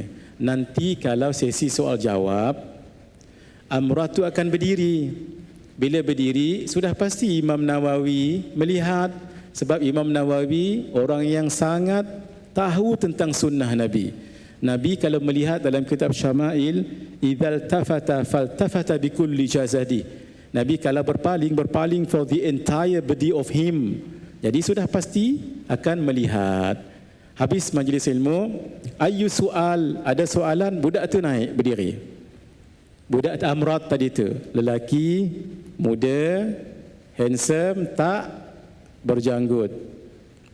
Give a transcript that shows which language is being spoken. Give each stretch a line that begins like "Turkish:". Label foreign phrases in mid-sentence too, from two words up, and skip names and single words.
Malay: Nanti kalau sesi soal jawab, amrad tu akan berdiri. Bila berdiri, sudah pasti Imam Nawawi melihat. Sebab Imam Nawawi orang yang sangat tahu tentang sunnah Nabi. Nabi kalau melihat dalam kitab Syama'il,
Arabic: إذا التفت فالتفت بكل جسده.
Malay: Nabi kalau berpaling
English: for the entire body of him.
Malay: Jadi sudah pasti akan melihat. Habis majlis ilmu, ayu soal, ada soalan, budak tu naik berdiri. Budak amrad tadi tu, lelaki, muda, handsome, tak berjanggut.